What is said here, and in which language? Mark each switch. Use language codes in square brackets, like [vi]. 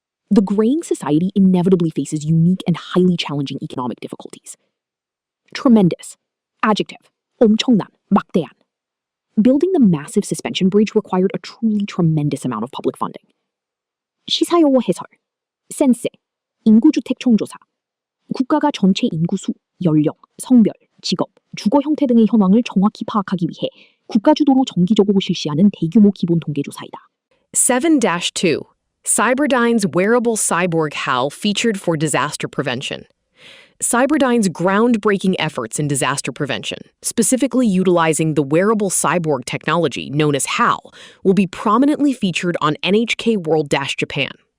[en] The graying society inevitably faces unique and highly challenging economic difficulties. Tremendous. Adjective. [ko] 엄청난, 막대한. [en] Building the massive suspension bridge required a truly tremendous amount of public funding. [ko] 시사용어 해설. 센세. 인구주택 총조사. 국가가 전체 인구 수, 연령, 성별, 직업, 주거 형태 등의 현황을 정확히 파악하기 위해 국가주도로 정기적으로 실시하는 대규모 기본 통계조사이다. [en] 7-2. Cyberdyne's wearable cyborg HAL featured for disaster prevention. Cyberdyne's groundbreaking efforts in disaster prevention, specifically utilizing the wearable cyborg technology known as HAL, will be prominently featured on NHK World-Japan.